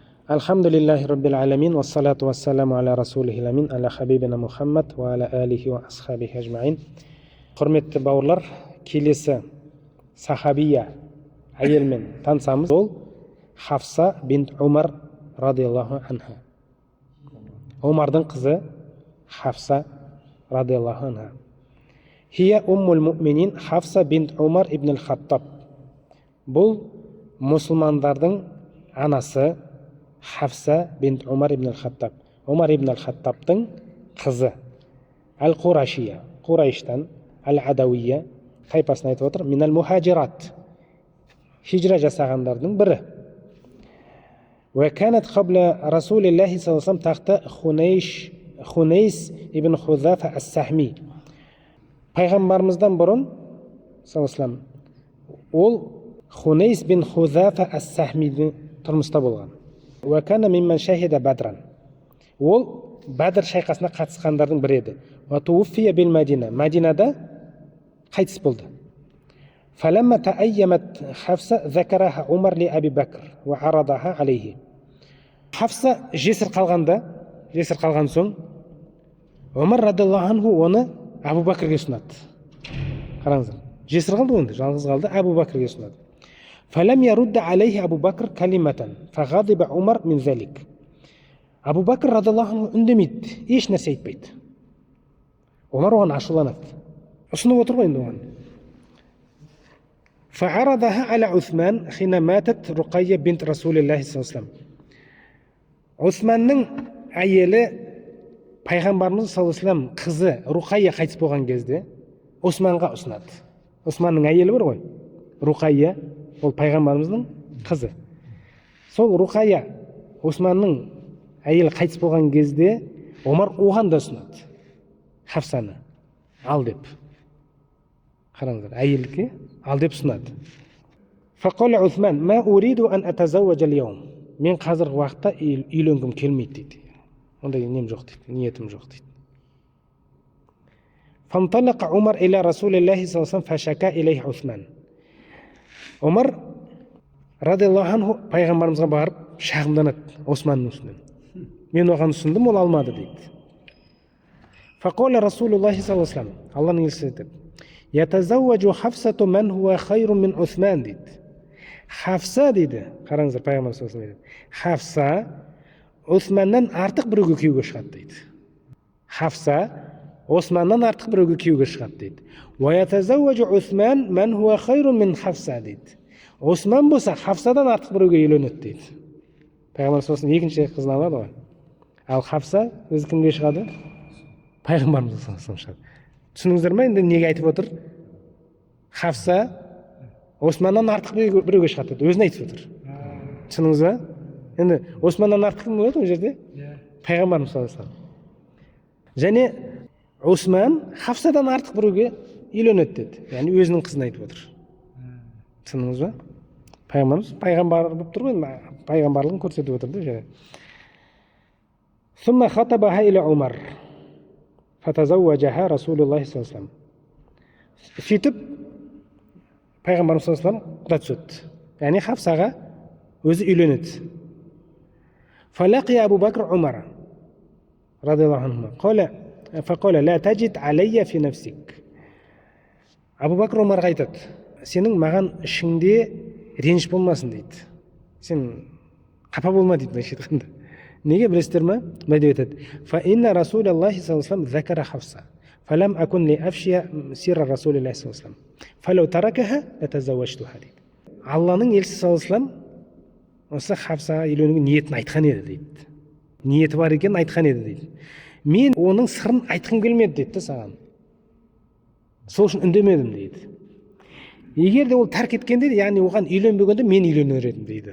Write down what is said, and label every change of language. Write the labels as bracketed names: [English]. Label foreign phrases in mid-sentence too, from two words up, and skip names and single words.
[Arabic] الحمد لله رب العالمين، والصلاة والسلام على رسوله الأمين، على حبيبنا محمد وعلى آله وأصحابه أجمعين. [Kazakh] Құрметті бауырлар, келесі сахабия әйелмен танысамыз. Ол Хафса бинт Умар [Arabic] رضي الله عنها. [Kazakh] Умардың қызы Хафса [Arabic] رضي الله عنها. هي أم المؤمنين حفصة بنت عمر بن الخطاب. [Kazakh] Бұл мұсылмандардың анасы Хафса бинт Умар ибн ал-Хаттаб. Умар ибн ал-Хаттабтың қызы. Ал-Қурашия, Қурайштан, Ал-Адауия тайпасын айтып отыр. [Arabic] من المهاجرات, [Kazakh] хижра жасағандардың бірі. [Arabic] وكانت قبل رسول الله صلى الله عليه وسلم تحت خنيس بن حذافة السهمي. [Kazakh] Пайғамбарымыздан бұрын [Arabic] صلى الله عليه وسلم [Kazakh] ол Хунейс бин Хузафа ас-Сахмидің тұрмыста болған. [Arabic] وكان ممن شهد بدرا. [Kazakh] Ол Бадр шайқасына қатысқандардың бірі еді. [Arabic] وتوفي بالمدينة. [Kazakh] Мадинада қайтыс болды. [Arabic] فلما تأيمت حفصة ذكرها عمر لأبي بكر وعرضها عليه. [Kazakh] Хафса жесір қалған соң Умар [Arabic] رضي الله عنه [Kazakh] оны Абу Бакрге ұсынады. Қараңыздар, жесір қалды онда, жалғыз қалды, Абу Бакрге ұсынады. [Arabic] فلم يرد عليه أبو بكر كلمة فغضب عمر من ذلك. [Kazakh] Абу Бакр [Arabic] رضي الله عنه [Kazakh] үндемейді, еш нәрсе айтпайды. Умар оған ашуланады. Ұсынып отыр ғой енді оған. [Arabic] فعرضها على عثمان حين ماتت رقية بنت رسول الله صلى الله عليه وسلم. [Kazakh] Усманның әйелі пайғамбарымыз [Arabic] صلى الله عليه وسلم [Kazakh] қызы Руқайя қайтыс болған кезде Усманға ұсынады. Усманның әйелі бар ғой, Руқайя, ол пайғамбарымыздың қызы. Сол Руқайя Усманның әйелі қайтыс болған кезде Омар оған да ұсынады. Хафсаны ал деп. Қараңыздар, әйелге ал деп ұсынады. [Arabic] فقال عثمان، ما أريد أن أتزوج اليوم. [Kazakh] Мен қазіргі уақытта үйленгім келмейді дейді. Ондай нем жоқ дейді, ниетім жоқ дейді. [Arabic] فانطلق عمر إلى رسول الله صلى الله عليه وسلم فشكا إليه عثمان. [Kazakh] Умар [Arabic] رضي الله عنه [Kazakh] пайғамбарымызға барып шағымданады Османның үстінен. Мен оған ұсындым, ол алмады дейді. [Arabic] فقال رسول الله صلى الله عليه وسلم, [Kazakh] Алланың елшісі айтады, [Arabic] يتزوج حفصة من هو خير من عثمان дейді. [Kazakh] Хафса дейді, қараңыздар, пайғамбар [Arabic] صلى الله عليه وسلم, [Kazakh] Хафса Османнан артық біреуге күйеуге шығады дейді. Хафса Османнан артық біреуге күйеуге шығады дейді. [Arabic] ويتزوج عثمان من هو خير من حفصة дейді. [Kazakh] Осман болса Хафсадан артық біреуге үйленеді дейді. Пайғамбар [Arabic] صلى الله عليه وسلم [Kazakh] екінші қызын алады ғой. Ал Хафса өзі кімге шығады? Пайғамбарымыз [Arabic] صلى الله عليه وسلم [Kazakh] шығады. Түсініңіздер ме енді неге айтып отыр? Хафса Османнан артық біреуге шығады деді, өзін айтып отыр. Түсініңіз ба? Енді Османнан артық кім болады ол жерде? Пайғамбарымыз [Arabic] صلى الله عليه وسلم. [Kazakh] Және Осман Хафсадан артық біреуге үйленеді деді. Яғни өзінің қызын айтып отыр. Түсініңіз ба? Пайғамбарымыз пайғамбар болып тұр ғой, пайғамбарлығын көрсетіп отыр да. [Arabic] ثم خطبها إلى عمر فتزوجها رسول الله صلى الله عليه وسلم. [Kazakh] Сөйтіп пайғамбарымыз [Arabic] صلى الله عليه وسلم [Kazakh] құда түседі. Яғни Хафсаға өзі үйленеді. [Arabic] فلقي أبو بكر عمر رضي الله عنه فقال لا تجد علي في نفسك. [Kazakh] Абу Бакр Умарға айтады, сенің маған ішіңде реніш болмасын дейді. Сен қапа болма дейді, былайша айтқанда. Неге білесіздер ме? Былай деп айтады. [Arabic] فإن رسول الله صلى الله عليه وسلم ذكر حفصة. فلم أكن لأفشي سر رسول الله صلى الله عليه وسلم. فلو تركها لتزوجتها дейді. [Kazakh] Алланың елшісі [Arabic] صلى الله عليه وسلم [Kazakh] осы Хафсаға үйленуге ниетін айтқан еді дейді. Ниеті бар екенін айтқан еді дейді. Мен оның сырын айтқым келмеді дейді саған. Сол үшін үндемедім дейді. Егер де ол тәрк еткенде, яғни оған үйленбегенде мен үйленер едім дейді.